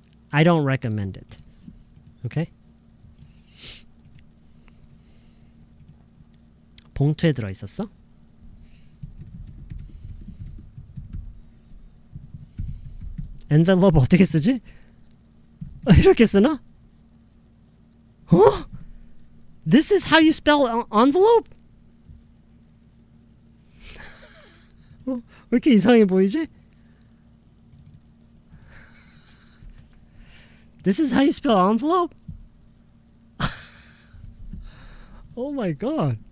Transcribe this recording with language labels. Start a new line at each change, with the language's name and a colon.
English: I don't recommend it. Okay?
Korean: 봉투에 들어있었어? envelope 어떻게 쓰지? 이렇게 쓰나?
English: This is how you spell envelope?
Korean: 왜 이렇게 이상해 보이지?
English: This is how you spell envelope? Oh my god.